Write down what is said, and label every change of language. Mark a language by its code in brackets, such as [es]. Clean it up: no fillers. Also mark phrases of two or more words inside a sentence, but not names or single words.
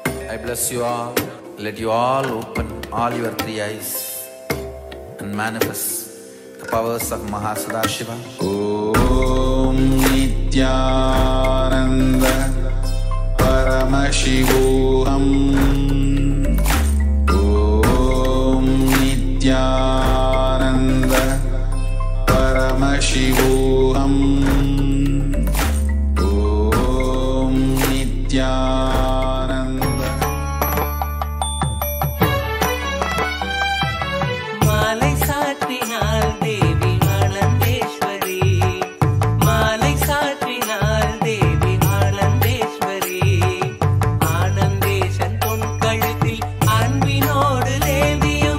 [en] I bless you all. Let you all open all your three eyes and manifest the powers of Mahasannidhanam. Om Nithyananda Paramashivoham. Om Nithyananda Paramashivoham. Om Nithyananda. [ta] மாலை சாற்றினாள் தேவி ஆனந்தேஸ்வரி. மாலை சாற்றினாள் தேவி ஆனந்தேஸ்வரி. ஆனந்தேசன் பொன் கழுத்தில் அன்பினோடு தேவியும்.